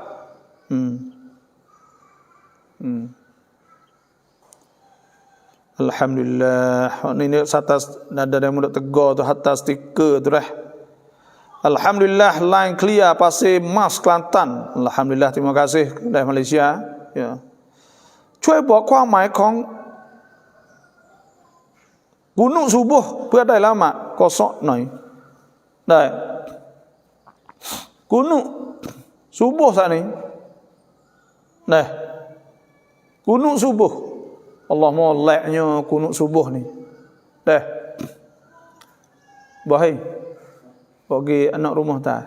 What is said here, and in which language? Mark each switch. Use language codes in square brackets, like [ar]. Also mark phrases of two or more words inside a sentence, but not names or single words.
[ms] Alhamdulillah. Ini atas ada yang mudah tegur tu atas stiker tu dah. Alhamdulillah [en] line clear [ms] Pasir Mas Kelantan. Alhamdulillah terima kasih dari Malaysia. Ya. [th] ช่วยบอกความหมายของกุนุซุบุฮ์เพื่อได้ละหมาดกอซอหน่อยได้ [ms] Kunut subuh saat ni. Kunut subuh. Allah moleknya kunut subuh ni. Bahai. Bagi anak rumah tak?